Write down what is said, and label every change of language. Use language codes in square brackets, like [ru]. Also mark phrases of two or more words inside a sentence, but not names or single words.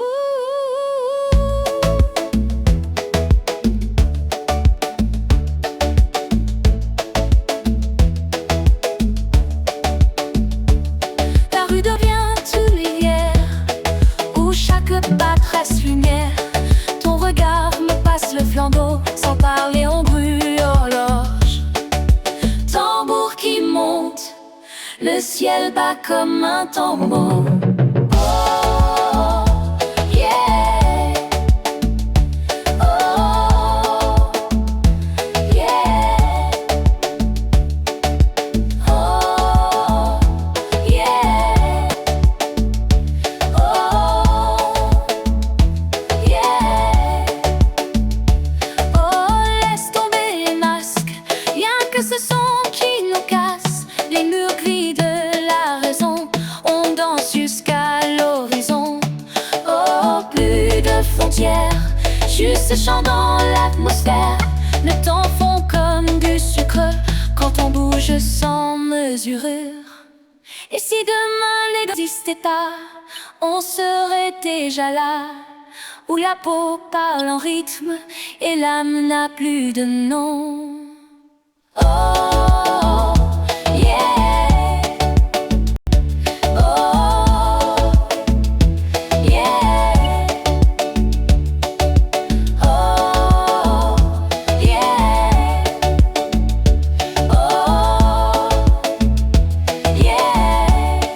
[fr] La rue devient une rivière où chaque pas reste lumière. Ton regard me passe le flambeau, sans parler on brûle l'horloge. Tambour qui monte, le ciel bat comme un tambour. [en] Oh, yeah. Oh, yeah. Oh, yeah. Oh, yeah. [fr] Oh, laisse tomber les masques, rien que ce son qui nous casse. Les murs gris de la raison, on danse jusqu'à l'horizon. Oh, plus de frontières, juste chant dans l'atmosphère. Le temps fond comme du sucre quand on bouge sans mesure. Et si demain n'existait pas, on serait déjà là, où la peau parle en rythme et l'âme n'a plus de nom. [en] Oh, yeah. Oh, yeah. Oh, yeah. Oh, yeah.